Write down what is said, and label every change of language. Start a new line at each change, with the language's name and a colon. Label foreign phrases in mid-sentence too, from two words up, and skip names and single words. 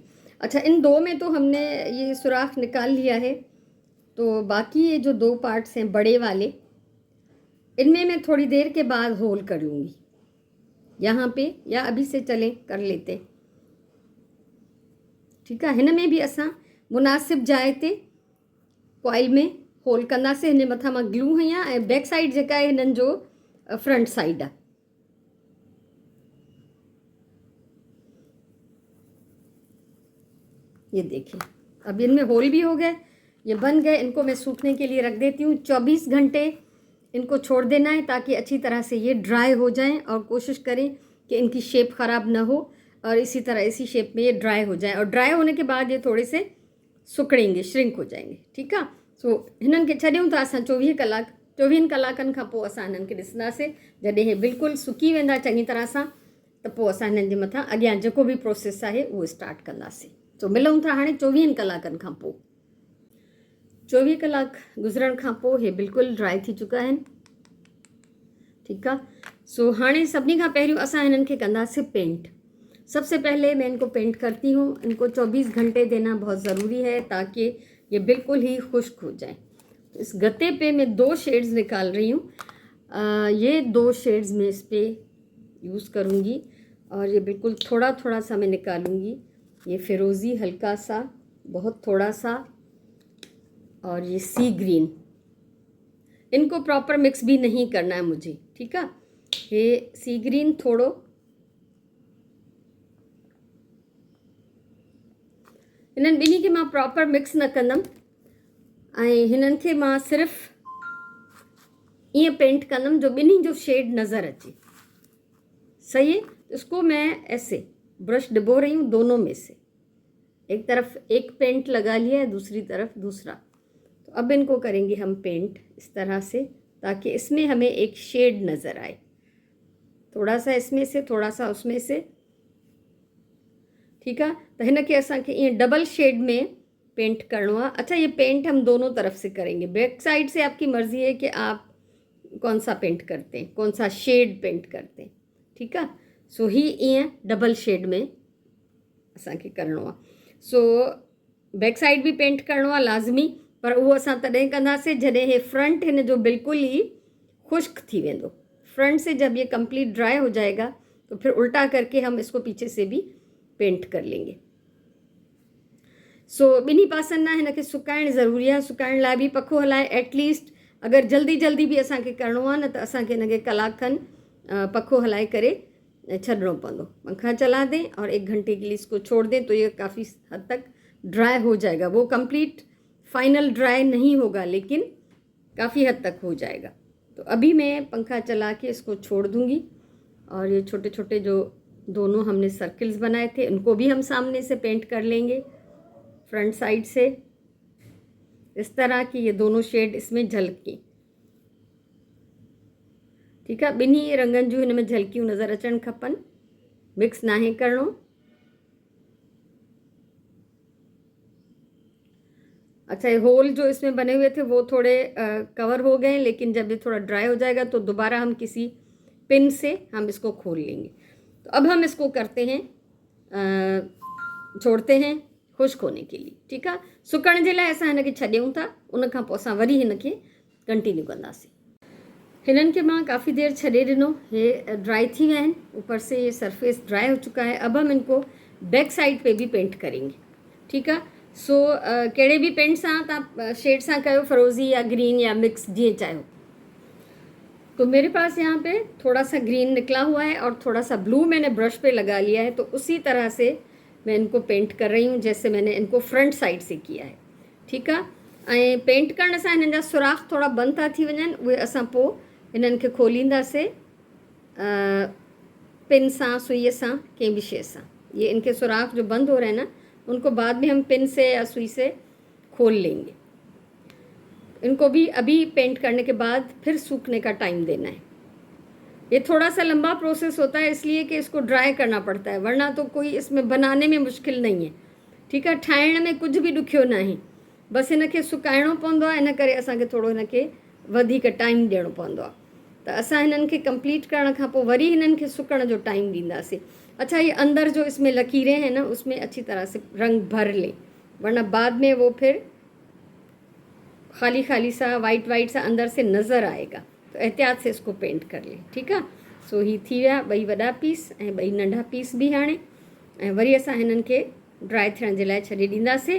Hindi: अच्छा, इन दो में तो हमने ये सुराख निकाल लिया है, तो बाकी ये जो दो पार्ट्स हैं बड़े वाले, इनमें मैं थोड़ी देर के बाद होल कर लूँगी यहाँ पे, या अभी से चलें कर लेते। ठीक है,
Sindhi: हिन में भी असां मुनासिब जाइ ते कॉइल में होल कंदासीं। हिन मथां मां ग्लू हयां ऐं
English: back side
Sindhi: जेका आहे हिननि जो
English: front side
Sindhi: आहे।
Hindi: ये देखिए, अब इनमें होल भी हो गए, ये बन गए। इनको मैं सूखने के लिए रख देती हूँ। 24 घंटे इनको छोड़ देना है ताकि अच्छी तरह से ये ड्राई हो जाएं, और कोशिश करें कि इनकी शेप ख़राब ना हो, और इसी तरह इसी शेप में ये ड्राई हो जाएं। और ड्राई होने के बाद ये थोड़े से सुकड़ेंगे, श्रिंक हो जाएंगे।
Sindhi: ठीक आहे, सो हिननि खे छॾियूं था असां 24 कलाकनि खां पोइ असां हिननि खे ॾिसंदासीं। जॾहिं हे बिल्कुलु सुकी वेंदा चङी तरह सां, त पोइ असां हिननि जे मथां अॻियां जेको बि प्रोसेस आहे उहो स्टार्ट कंदासीं। सो मिलूं था हाणे 24 कलाकनि खां पोइ। 24 कलाक गुज़रण खां पोइ हे बिल्कुलु ड्राई थी चुका आहिनि। ठीकु आहे, सो हाणे सभिनी खां पहिरियों असां हिननि खे कंदासीं पेंट।
Hindi: सबसे पहले मैं इनको पेंट करती हूँ। इनको 24 घंटे देना बहुत ज़रूरी है ताकि ये बिल्कुल ही खुश्क हो जाए। तो इस गत्ते पे मैं 2 शेड्स निकाल रही हूँ। ये 2 शेड्स मैं इस पर यूज़ करूँगी, और ये बिल्कुल थोड़ा थोड़ा सा मैं निकालूँगी। ये फिरोज़ी हल्का सा, बहुत थोड़ा सा, और ये
English: sea green.
Hindi: इनको
English: proper mix
Hindi: भी नहीं करना है मुझे। ठीक है,
Sindhi: ये
English: sea green
Sindhi: थोड़ो, इन्हनि ॿिन्ही खे मां
English: proper mix
Sindhi: न कंदमि, ऐं हिननि खे मां सिर्फ़ु ईअं पेंट कंदमि जो ॿिन्ही जो शेड नज़र अचे।
Hindi: सही है, इसको मैं ऐसे ब्रश डिबो रही हूँ दोनों में से, एक तरफ एक पेंट लगा लिया है, दूसरी तरफ दूसरा। तो अब इनको करेंगे हम पेंट इस तरह से ताकि इसमें हमें एक शेड नज़र आए, थोड़ा सा इसमें से, थोड़ा सा उसमें से।
Sindhi: ठीक है, तो हिन खे असांखे ईअं
English: double shade
Sindhi: में पेंट करणो आहे।
Hindi: अच्छा, ये पेंट हम दोनों तरफ से करेंगे।
English: back side
Hindi: से आपकी मर्ज़ी है कि आप कौन सा पेंट करते हैं, कौन सा शेड पेंट करते हैं।
Sindhi: ठीक है, सो ही ईअं
English: double shade
Sindhi: में असांखे करणो आहे। सो
English: back side
Sindhi: भी पेंट करणो आहे लाज़मी, पर उहो असां तॾहिं कंदासीं जॾहिं हे फ्रंट हिन जो बिल्कुल ही खुश्क थी वेंदो।
Hindi: फ्रंट से जब ये
English: complete dry
Hindi: हो जाएगा तो फिर उल्टा करके हम इसको पीछे से भी पेंट कर लेंगे।
Sindhi: सो ॿिन्ही पासनि ना हिन खे सुकाइण ज़रूरी आहे। सुकाइण लाइ बि पखो हलाए एटलीस्ट, अगर जल्दी जल्दी भी असांखे करणो आहे न त असांखे हिन खे कलाक खनि पखो हलाए करे छॾणो पवंदो।
Hindi: पंखा चला दें और 1 घंटे के लिए इसको छोड़ दें तो ये काफ़ी हद तक ड्राई हो जाएगा। वो
English: complete final dry
Hindi: नहीं होगा लेकिन काफ़ी हद तक हो जाएगा। तो अभी मैं पंखा चला के इसको छोड़ दूँगी, और ये छोटे छोटे जो दोनों हमने सर्कल्स बनाए थे, उनको भी हम सामने से पेंट कर लेंगे,
English: front side
Hindi: से इस तरह की ये दोनों शेड इसमें झलकी। ठीक है,
Sindhi: ॿिन्ही रंगनि जूं हिन में झलकियूं नज़र अचणु खपनि, मिक्स नाहे करिणो।
Hindi: अच्छा, ये होल जो इसमें बने हुए थे वो थोड़े कवर हो गए, लेकिन जब ये थोड़ा ड्राई हो जाएगा तो दोबारा हम किसी पिन से हम इसको खोल लेंगे। तो अब हम इसको करते हैं, छोड़ते हैं खुश्क होने के लिए।
Sindhi: ठीकु आहे, सुकण जे लाइ असां हिनखे छॾियूं था, उन खां पोइ असां वरी हिनखे कंटिन्यू कंदासीं। हिननि खे मां काफ़ी देर छॾे ॾिनो, हे ड्राई थी विया आहिनि,
Hindi: ऊपर से ये
English: surface dry
Hindi: हो चुका है। अब हम इनको
English: back side
Hindi: पे भी पेंट करेंगे।
Sindhi: ठीकु आहे, सो कहिड़े बि पेंट सां तव्हां शेड सां कयो, फ़िरोज़ी या ग्रीन या मिक्स जीअं चाहो।
Hindi: तो मेरे पास यहाँ पे थोड़ा सा ग्रीन निकला हुआ है और थोड़ा सा ब्लू मैंने ब्रश पे लगा लिया है, तो उसी तरह से मैं इनको पेंट कर रही हूँ जैसे मैंने इनको
English: front side
Hindi: से किया है।
Sindhi: ठीकु आहे, ऐं पेंट करण सां हिननि जा सुराख थोड़ा बंदि था थी वञनि, उहे असां पोइ हिननि खे खोलींदासीं पिन सां, सुईअ सां, कंहिं भी शइ सां।
Hindi: ये इनके सुराख जो बंद हो रहे हैं ना, उनको बाद में हम पिन से या सुई से खोल लेंगे। इनको भी अभी पेंट करने के बाद फिर सूखने का टाइम देना है। ये थोड़ा सा लंबा प्रोसेस होता है इसलिए कि इसको ड्राई करना पड़ता है, वरना तो कोई इसमें बनाने में मुश्किल नहीं है।
Sindhi: ठीकु आहे, ठाहिण में कुछ भी ॾुखियो न आहे, बसि हिनखे सुकाइणो पवंदो आहे, इन करे असांखे थोरो हिनखे वधीक टाइम ॾियणो पवंदो आहे। त असां हिननि खे कंप्लीट करण खां पोइ वरी हिननि खे सुकण जो टाइम ॾींदासीं।
Hindi: अच्छा, ये अंदर जो इसमें लकीरें हैं ना, उसमें अच्छी तरह से रंग भर लें, वरना बाद में वो फिर खाली खाली सा
English: white white
Hindi: सा अंदर से नज़र आएगा, तो एहतियात से इसको पेंट कर लें।
Sindhi: ठीकु आहे, सो ही थी विया ॿई वॾा पीस ऐं ॿई नंढा पीस बि हाणे, ऐं वरी असां हिननि खे ड्राई थियण जे लाइ छॾे ॾींदासीं।